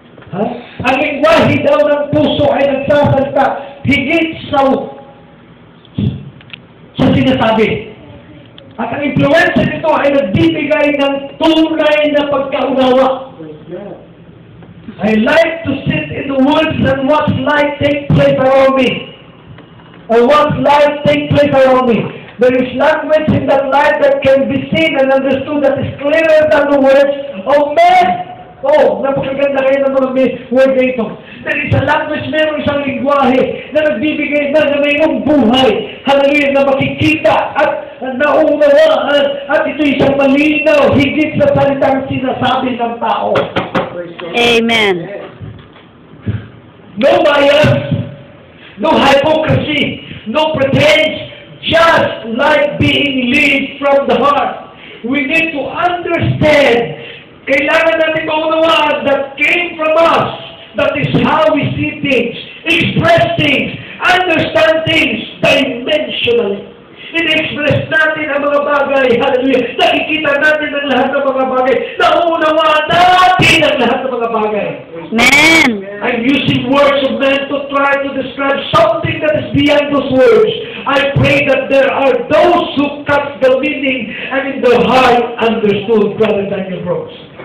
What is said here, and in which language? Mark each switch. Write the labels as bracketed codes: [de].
[tl] Ang lingwahe daw ng puso ay nagsasalita higit sa sinasabi. At ang influensya nito ay nagbibigay ng tunay na pagkaunawa. [en] I like to sit in the woods and watch life take place around me. Or watch life take place around me. There is language in that life that can be seen and understood that is clearer than the words of men. [tl] Oh, napakaganda kayo ng mga word na ito. [en] There is a language, [tl] meron isang lingwahe na nagbibigay na mayroong buhay. Hallelujah, na makikita at naunawaan at ito isang malinaw higit sa salitang sinasabi ng tao. Amen. [en] No bias, no hypocrisy, no pretense, just like being led from the heart. We need to understand, [tl] kailangan natin maunawaan [en] that came from us. That is how we see things, express things, understand things dimensionally. [tl] In-express natin ang mga bagay. Hallelujah. Nakikita natin ang lahat ng mga bagay. Naunawaan natin ang lahat ng mga bagay. Amen. [en] I'm using words of men to try to describe something that is beyond those words. I pray that there are those who cut the meaning and in their heart understood, Brother Daniel Brooks.